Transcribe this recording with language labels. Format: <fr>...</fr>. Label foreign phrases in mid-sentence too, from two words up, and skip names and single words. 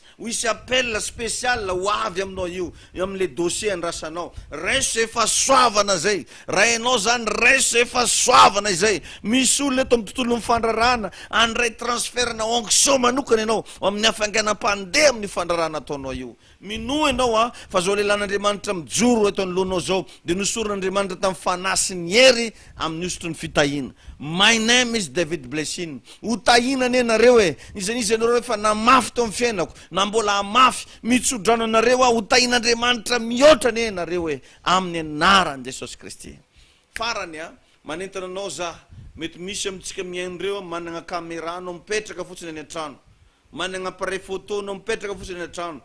<mg>ho isy</mg> <fr>appel spécial</fr> <mg>ho avy aminao io amin'le dossier andrasanao raiso efa soavana zay raha ianao zany raiso efa soavana izay misy olona eto amin'ny tontolo fandrarana andray transferna onction manokana ianao amin'ny hafanganam-pandeha amin'ny fandrarana ataonao io mino ianao fa zao lelan'Andriamanitra mijoro eto anoloanao zao de nosoron'Andriamanitra tamin'ny fanahy sy ny hery amin'ny osotry ny fitahina.</mg> <en>My name is David Blessing.</en> <mg>Ho tahinany anareo izanizy anareo efa namafy tao amin'ny fiainako na mbola mafy mitsodrano anareo ho tahin'Andriamanitra mihoatra anareo amin'ny anaran'i Jesosy Kristy. Farany manentana anao za mety misy amintsika miain'ireo managna caméra anao mipetraka fotsiny any an-trano, managna</mg> <fr>appareil photo</fr> <mg>anao mipetraka fotsiny any an-trano.</mg>